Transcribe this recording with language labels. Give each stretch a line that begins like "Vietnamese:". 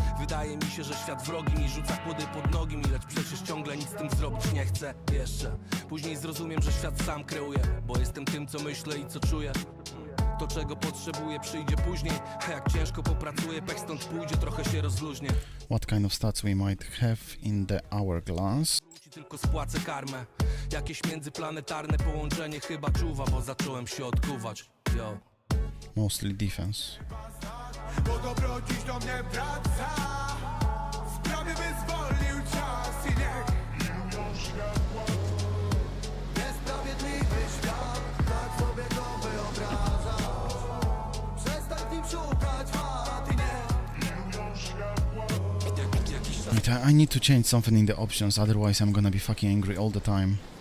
Polish: Wydaje mi się, że świat wrogi mi rzuca kłody pod nogi mi. Lecz przecież ciągle nic z tym zrobić nie chcę. Jeszcze później zrozumiem, że świat sam kreuje, bo jestem tym, co myślę i co czuję. To, czego potrzebuję, przyjdzie później. A jak ciężko popracuję, pech stąd pójdzie, trochę się rozluźnię.
English: What kind of stats we might have in the hourglass?
Polish: Tylko spłacę karmę. Jakieś międzyplanetarne połączenie chyba czuwa, bo zacząłem się odkuwać. Yo.
English: Mostly defense.
Polish: Bo dobro dziś do mnie wraca. Sprawy wyzwolił czas i niech. Niesprawiedliwy świat, tak sobie go wyobrażam. Przestań w nim szukać wad i nie.
English: Wait, I need to change something in the options, otherwise I'm gonna be fucking angry all the time.